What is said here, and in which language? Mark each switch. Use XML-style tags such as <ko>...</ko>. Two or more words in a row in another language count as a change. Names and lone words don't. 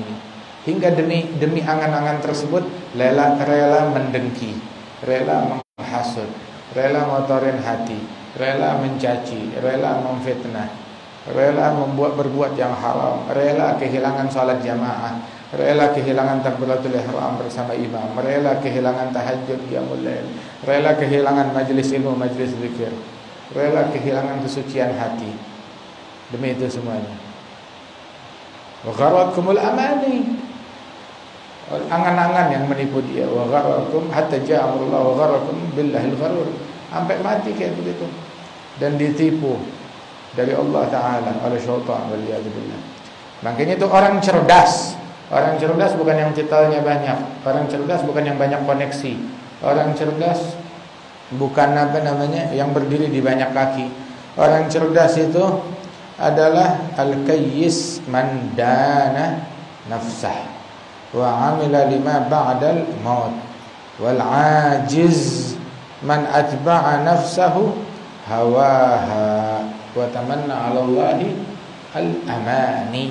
<id>Hingga demi angan-angan tersebut rela mendengki, rela menghasut, rela ngotorin hati, rela mencaci, rela memfitnah, rela berbuat yang haram, rela kehilangan salat jamaah, rela kehilangan</id> <ar>تكبيرة الإحرام</ar> <id>bersama imam, rela kehilangan tahajud</id> <ar>قيام الليل,</ar> <id>rela kehilangan majelis ilmu, majelis zikir, rela kehilangan kesucian hati. Demi itu semuanya.</id> <ar>وغرتكم الأماني.</ar> <id>Angan-angan yang menipu dia.</id> <ar>وغركم حتى جاء أمر الله وغركم بالله الغرور.</ar> <id>Sampai mati kayak begitu. Dan ditipu dari Allah Ta'ala oleh syaitan, waliyadzubillah. Makanya itu orang cerdas. Orang cerdas bukan yang titelnya banyak. Orang cerdas bukan yang banyak koneksi. Orang cerdas bukan yang berdiri di banyak kaki. Orang cerdas itu adalah</id> <ar>الكيس من دان نفسه وعمل لما بعد الموت والعاجز من أتبع نفسه هواها وتمنى على الله الأماني.</ar>